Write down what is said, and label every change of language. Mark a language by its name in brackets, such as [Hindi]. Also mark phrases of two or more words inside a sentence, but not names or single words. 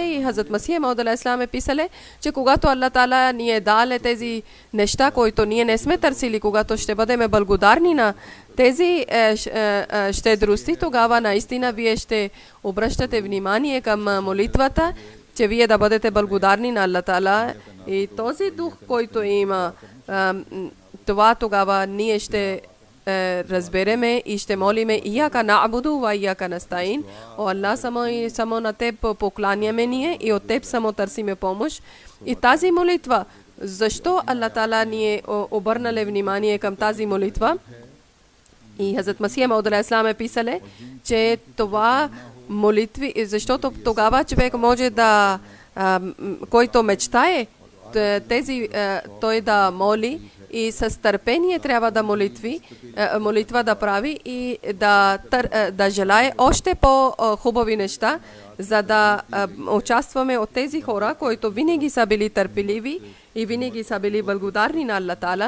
[Bulgarian] И Хазрат Масия Мауд алейхиссалам е писале, че когато Аллах Таала ни е дал тези неща, които ние не сме търсили, когато ще бъдем благодарни на тези щедрости, тогава наистина вие ще обръщате внимание към молитвата, че вие да бъдете благодарни на Аллах Таала. И този дух, който има, това тогава ние ще разбереме и ще молиме: [Arabic] إياك نعبد وإياك نستعين. [Bulgarian] О Аллах, само на теб покланяме ние и от теб само търсиме помощ. И тази молитва, защо Аллах Таала ни е обърнале внимание към тази молитва? И Хазрат Масия Мауд алейхиссалам е писале, че това молитви, защото тогава човек може да, който мечтае, той да моли и с търпение трябва да молитва да прави и да желае още по-хубави неща, за да участваме от тези хора, които винаги са били търпеливи и винаги са били благодарни на Аллах Таала.